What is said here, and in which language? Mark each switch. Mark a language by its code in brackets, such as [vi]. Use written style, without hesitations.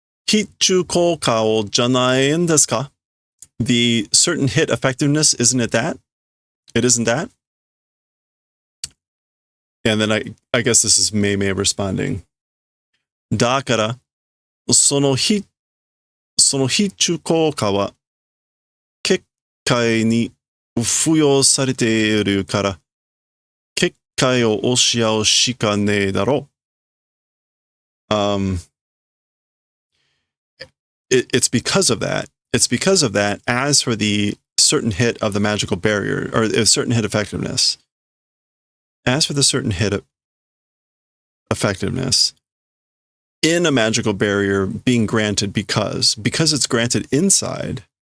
[ja] Hichu kouka o janai en desu ka? [en] The certain hit effectiveness, isn't it that? It isn't that? And then I guess this is Mei responding. [ja] Dakara, その必中効果は結界に付与されているから結界を押し合うしかねえだろう。 [en] It's because of that. It's because of that. As for the certain hit of the magical barrier, or a certain hit effectiveness, as for the certain hit effectiveness in a magical barrier being granted because it's granted inside.